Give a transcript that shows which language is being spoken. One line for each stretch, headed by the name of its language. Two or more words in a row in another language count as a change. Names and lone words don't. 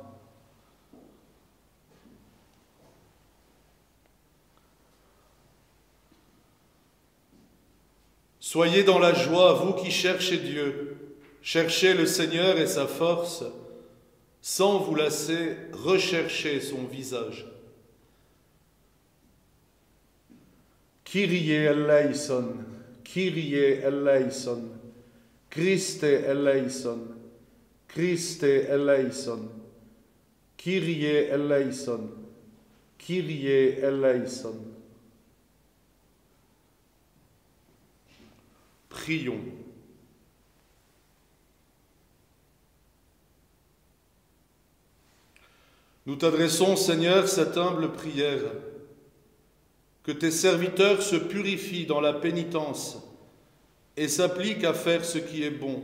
French: Soyez dans la joie, vous qui cherchez Dieu. Cherchez le Seigneur et sa force, sans vous lasser, recherchez son visage.
Greek: Κύριε ελέησον, Κύριε ελέησον, Χριστέ ελέησον, Χριστέ ελέησον, Κύριε ελέησον, Κύριε ελέησον.
French: Prions. Nous t'adressons, Seigneur, cette humble prière. Que tes serviteurs se purifient dans la pénitence et s'appliquent à faire ce qui est bon.